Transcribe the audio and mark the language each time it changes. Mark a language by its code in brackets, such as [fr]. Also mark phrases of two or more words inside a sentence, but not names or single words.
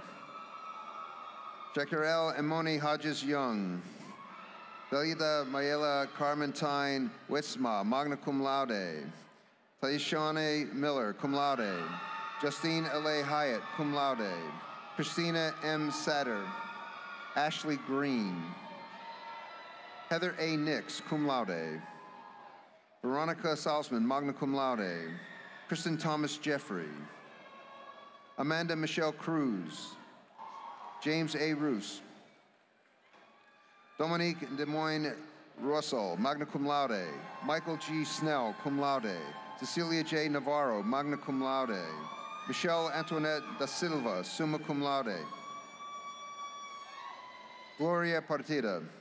[en] Jekarel Emoni Hodges Young. Velida Mayela Carmentine Witzma, [la] magna cum laude. [en] Taishane Miller, [la] cum laude. [en] Justine L.A. Hyatt, [la] cum laude. [en] Christina M. Satter. Ashley Green. Heather A. Nix, [la] cum laude. [en] Veronica Salzman, [la] magna cum laude. [en] Kristen Thomas Jeffrey. Amanda Michelle Cruz. James A. Roos. Dominique Des Moines Russell, [la] magna cum laude. [en] Michael G. Snell, [la] cum laude. [en] Cecilia J. Navarro, [la] magna cum laude. [en] Michelle Antoinette da Silva, [la] summa cum laude. [en] Gloria Partida.